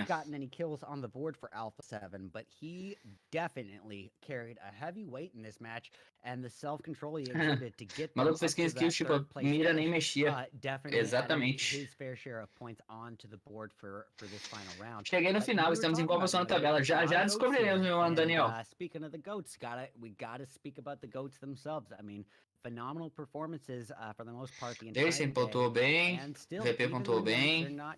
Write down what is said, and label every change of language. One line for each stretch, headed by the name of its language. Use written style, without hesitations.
English: Not gotten any kills on the board for Alpha 7, but he definitely carried a heavy weight in this match, and the self-control he exhibited to get
Portuguese: Maluco fez 15 kills, tipo, a mira nem mexia. Exatamente.
English: His fair share of points onto the board for this final round.
Portuguese: Cheguei no final, estamos em qual posição na tabela? Já descobriremos, meu mano Daniel.
English: Speaking of the GOATs, we gotta speak about the GOATs themselves. I mean, phenomenal performances for the most part.
Portuguese: Dersen pontuou bem, VP pontuou bem.